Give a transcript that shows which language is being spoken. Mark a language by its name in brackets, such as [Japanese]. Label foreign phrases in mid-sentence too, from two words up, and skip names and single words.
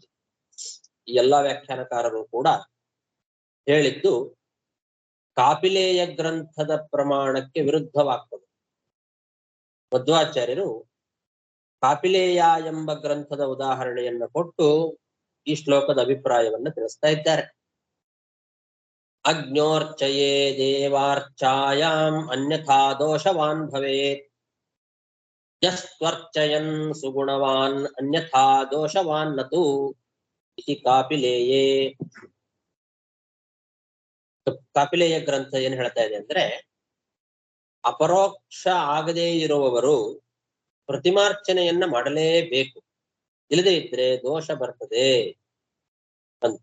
[Kannada] ಈ ಎಲ್ಲಾ ವ್ಯಾಖ್ಯಾನಕಾರರು ಕೂಡ ಹೇಳಿದ್ದು ಕಾಪಿಲೇಯ ಗ್ರಂಥದ ಪ್ರಮಾಣಕ್ಕೆ ವಿರುದ್ಧವಾಗ್ತದೆ. ಮಧ್ವಾಚಾರ್ಯರು ಕಾಪಿಲೇಯ ಎಂಬ ಗ್ರಂಥದ ಉದಾಹರಣೆಯನ್ನ ಕೊಟ್ಟು ಈ ಶ್ಲೋಕದ ಅಭಿಪ್ರಾಯವನ್ನ ತಿಳಿಸ್ತಾ ಇದ್ದಾರೆ. [Sanskrit] ಅಗ್ನೋರ್ಚಯೇ ದೇವಾರ್ಚಾಯಾಂ ಅನ್ಯಥಾ ದೋಷವಾನ್ ಭವೇತ್, ಯಸ್ತ್ವರ್ಚಯನ್ ಸುಗುಣವಾನ್ ಅನ್ಯಥಾ ದೋಷವಾನ್ ನತು ಇತಿ ಕಾಪಿಲೇಯೇ. [Kannada] ಕಾಪಿಲೇಯ ಗ್ರಂಥ ಏನ್ ಹೇಳ್ತಾ ಇದೆ ಅಂದ್ರೆ, ಅಪರೋಕ್ಷ ಆಗದೇ ಇರುವವರು ಪ್ರತಿಮಾರ್ಚನೆಯನ್ನ ಮಾಡಲೇಬೇಕು, ಇಲ್ಲದೇ ಇದ್ರೆ ದೋಷ ಬರ್ತದೆ ಅಂತ.